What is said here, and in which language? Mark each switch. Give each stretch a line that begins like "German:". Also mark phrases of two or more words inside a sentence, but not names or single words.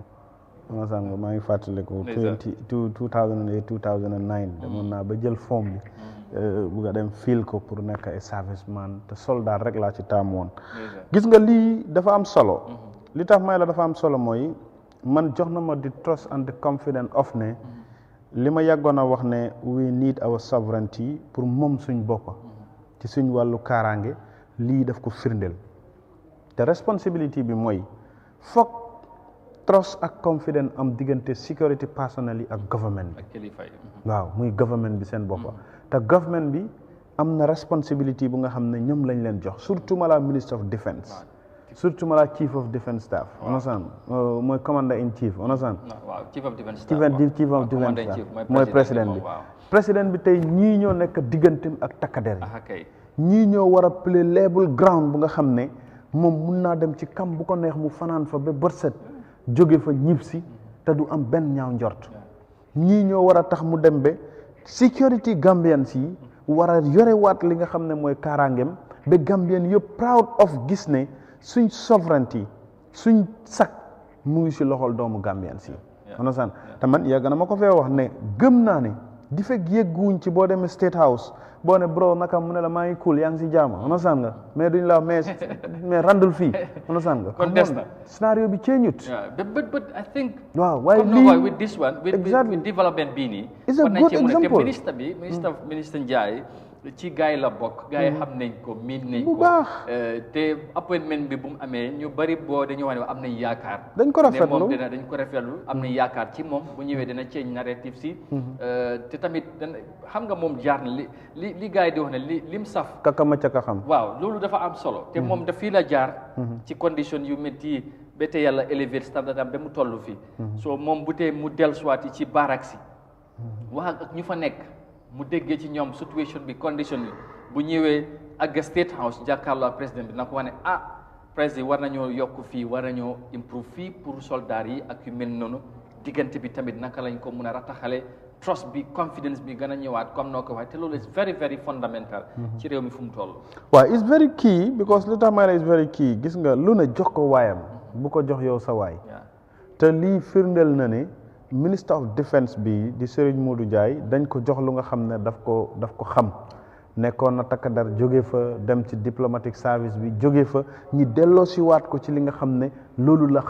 Wolof: ma sànq maa ngi fàttaliku. 2008 2009 demoon naa ba jël forme bi. bu nga dem fil ko pour nekk ay serviceman te soldat rek laa ci taamu woon gis nga lii dafa am solo li tax may la dafa am solo mooy man jox na ma
English: di trust and the confidence of
Wolof: ne li ma yàggoon a wax ne
English: we need our sovereignty
Wolof: pour moom suñ boppa ci suñ wàllu kaaraange lii daf ko firndeel te responsibility bi mooy foog trust ak confidence am diggante
English: security personnel
Wolof: yi ak government bi waaw muy government bi seen boppa te government bi am na responsibility bu nga xam ne ñoom lañ leen jox surtout ma la
English: minister of defense
Wolof: surtout ma la
English: chief of defense staff understand
Wolof: mooy
English: commander in chief understand chief of defense
Wolof: staff mooy président bi tey ñii ñoo nekk digganteem ak takkader yi ñii ñoo war a
English: play level ground
Wolof: bu nga xam ne moom mun naa dem ci kam bu ko neex mu fanaan fa ba bët set jóge fa ñib si te du am benn ñaaw njort ñii ñoo war a tax mu dem ba security Gambians yi war a yorewaat li nga xam ne mooy kaaraangeem ba Gambien yëpp
English: proud of
Wolof: gis ne suñ sovereignty suñ sak mu ngi si loxol doomu Gambians yi understand te man yàgg na ma ko fee wax ne gëm naa ne di fekk yëgguñ ci boo demee State House boo ne bro naka mu ne la maa ngi cool yaa ngi si jaama understand nga mais duñ la mais randul fii understand nga kon des na scénario bi ceeñut
English: but I think
Wolof: waaw waaye lii
English: with this one with development
Wolof: bii nii
English: is a good example
Wolof: ministre Ndiaye ci gars yi la bokk gars yi xam nañ ko miin nañ ko bu baax te appointment bi bu mu amee ñu bari boo dañu wax ne am nañ yaakaar dañ ko rafetlu moom dañ ko rafetlu am nañ yaakaar ci moom bu ñëwee dina
English: change narrative
Wolof: si te tamit xam nga moom jaar na li gars yi di wax ne lim saf kaka ma ca ka xam waaw loolu dafa am solo te moom daf fii la jaar ci condition yu métti ba te yàlla élevé standard am ba mu toll fii so moom bu tee mu dellusiwaat ci barak si wax ak ñu fa nekk mu déggee ci ñoom situation bi condition bi bu ñëwee ak State House jàkkaarloo ak président bi na ko wax ne président war nañoo yokk fii war nañoo improve fii pour soldats yi ak yu mel noonu diggante bi tamit naka lañ ko mun a rataxale trust bi confidence bi gën a ñëwaat comme noo ko waxee te loolu
English: is very very fundamental
Wolof: ci réew mi fu mu toll waaw
English: it's very key because
Wolof: li tax may la
English: is very key
Wolof: gis nga lu ne jox ko waayam bu ko jox yow sa waay te lii firndeel na ne Minister of Defense bi di Serigne Modou Ndiaye dañ ko jox lu nga xam ne daf ko xam nekkoon na takkadar jóge fa dem ci
English: diplomatic service
Wolof: bi jóge fa ñi delloo si waat ko ci li nga xam ne loolu la